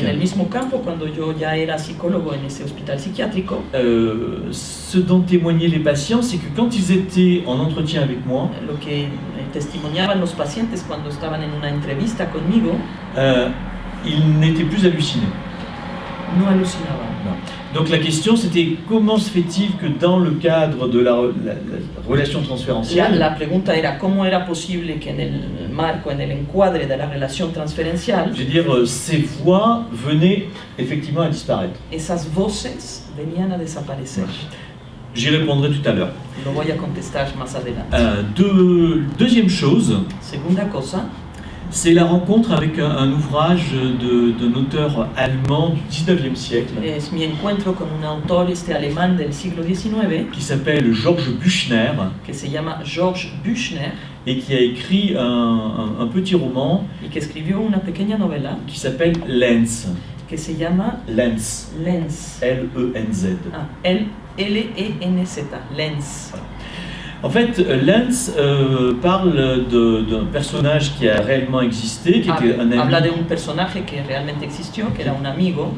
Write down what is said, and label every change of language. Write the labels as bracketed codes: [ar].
[es] En el mismo campo, cuando yo ya era psicólogo en ese hospital psiquiátrico, [fr] ce dont témoignaient les patients, c'est que quand ils étaient en entretien avec moi, [es] lo que testimoniaban los pacientes cuando estaban en una entrevista conmigo, [fr] ils n'étaient plus hallucinés. [es] no alucinaban. [fr] Donc la question c'était comment se fait-il que dans le cadre de la relation transférentielle, [es] La pregunta era cómo era posible que en el marco, en el encuadre de la relación transferencial, [fr] je veux dire, ces voix venaient effectivement à disparaître. [es] esas voces venían a desaparecer. [fr] J'y répondrai tout à l'heure. [es] Lo voy a contestar más adelante. [fr] Deuxième chose, [es] Segunda cosa, [fr] c'est la rencontre avec un ouvrage d'un auteur allemand du 19e siècle [es] es mi encuentro con un autor alemán del siglo XIX [fr] qui s'appelle Georges Büchner [es] que se llama Georges Büchner [fr] et qui a écrit un petit roman [es] y que escribió una pequeña novela [fr] qui s'appelle Lens. [es] que se llama Lens. Lens. L-E-N-Z. Ah, L-E-N-Z, Lens. [fr] En fait, Lens parle d'un personnage qui a réellement existé, qui était un [es] Habla de [fr] ami [es] un personaje que realmente existió, que era un amigo